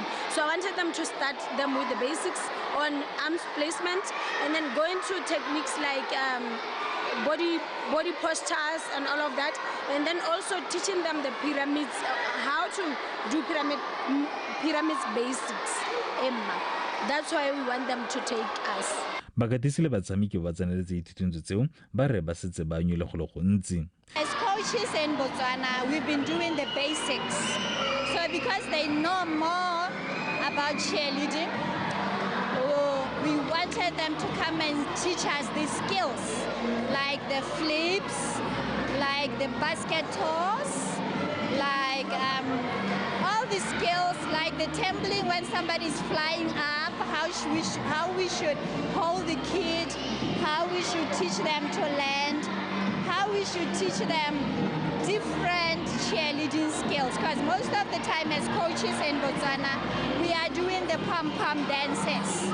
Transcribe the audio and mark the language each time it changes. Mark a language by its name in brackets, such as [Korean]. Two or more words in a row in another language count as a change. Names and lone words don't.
[English] So I wanted them to start them with the basics on arms placement and then go into techniques like body postures and all of that, and then also teaching them the pyramids, how to do pyramids basics. That's why we want them to take us. [Tswana] Bakatisi le batshameki ba tseneletse ithuthuntso tseo ba re ba setse ba nyole go le gontsi. [English] As coaches in Botswana, we've been doing the basics. So because they know more about cheerleading, we wanted them to come and teach us these skills, like the flips, like the basket toss, like all the skills, like the tumbling when somebody's flying up, how we should hold the kid, how we should teach them to land, how we should teach them different cheerleading skills, because most of the time as coaches in Botswana, we are doing the pom-pom dances.